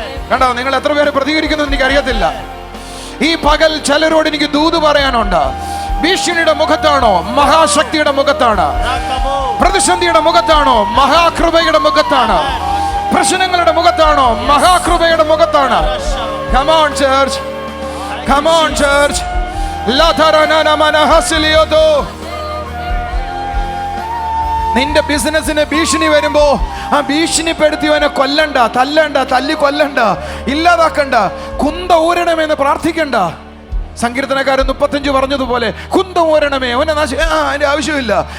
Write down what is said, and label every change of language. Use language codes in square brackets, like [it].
[ml] കണ്ടോ, നിങ്ങൾ എത്ര പേര് പ്രതികരിക്കുന്നു എനിക്ക് അറിയത്തില്ല. ഈ പകൽ ചിലരോട് എനിക്ക് ദൂത് പറയാനുണ്ട്. ഭീഷണിയുടെ മുഖത്താണോ മഹാശക്തിയുടെ മുഖത്താണ്? പ്രതിസന്ധിയുടെ മുഖത്താണോ മഹാകൃപയുടെ മുഖത്താണ്? പ്രശ്നങ്ങളുടെ മുഖത്താണോ മഹാകൃപയുടെ മുഖത്താണ്? [en] Come on church, come on church. La taranana manahasiliyoto. [ml] നിന്റെ ബിസിനസ്സിന് ഭീഷണി വരുമ്പോ ആ ഭീഷണിപ്പെടുത്തിയവനെ കൊല്ലണ്ട, തല്ലണ്ട, തല്ലി കൊല്ലണ്ട, ഇല്ലാതാക്കണ്ട, കുന്ത ഊരണമേന്ന് പ്രാർത്ഥിക്കണ്ട. സങ്കീർത്തനക്കാരൻ 35 പറഞ്ഞതുപോലെ കുന്തം ഊരണമേ, അവനെ അതിന്റെ ആവശ്യമില്ല.